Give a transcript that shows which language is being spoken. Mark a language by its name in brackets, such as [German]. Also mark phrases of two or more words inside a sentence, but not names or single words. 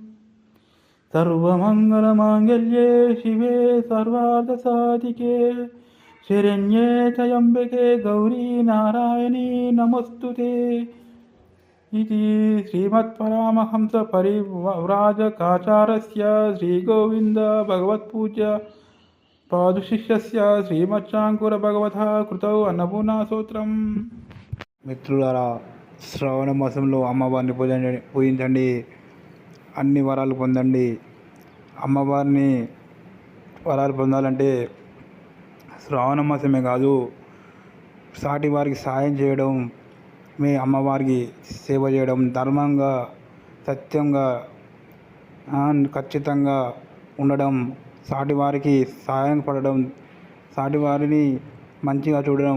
[Sanskrit] सर्वमङ्गलमाङ्गल्ये शिवे सर्वार्थसाधिके शरण्ये त्र्यम्बके गौरी नारायणी नमोऽस्तुते इति श्रीमत्परामहंसपरिव्राजकाचार्यस्य श्रीगोविन्द भगवत्पूज्य पादुशिष्यस्य श्रीमच्चाङ्कुरभगवतः कृतौ अन्नपूर्णास्तोत्रम्. [Telugu] మిత్రులారా, శ్రావణ మాసంలో అమ్మవారిని పూజించండి, అన్ని వరాలు పొందండి. అమ్మవారిని వరాలు పొందాలంటే శ్రావణ మాసమే కాదు, సాటి వారికి సాయం చేయడం, మీ అమ్మవారికి సేవ చేయడం, ధర్మంగా సత్యంగా ఖచ్చితంగా ఉండడం, సాటి వారికి సహాయం పడడం, సాటి వారిని మంచిగా చూడడం.